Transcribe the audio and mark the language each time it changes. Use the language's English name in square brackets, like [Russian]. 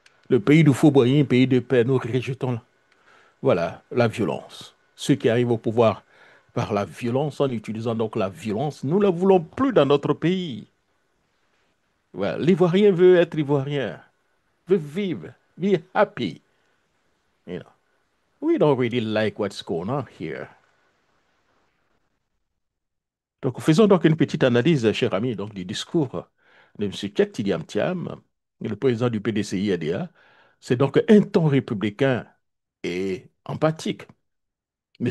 [French] Le pays du faubourien, pays de paix, nous rejetons voilà, la violence. Ceux qui arrivent au pouvoir par la violence, en utilisant donc la violence, nous ne la voulons plus dans notre pays. Voilà. L'Ivoirien veut être Ivoirien, veut vivre, [English] be happy. You know, we don't really like what's going on here. [French] Donc, faisons donc une petite analyse, cher ami, donc, du discours de M. Tchek Tidiam Thiam, le président du PDCI-ADA. C'est donc un ton républicain et empathique. M.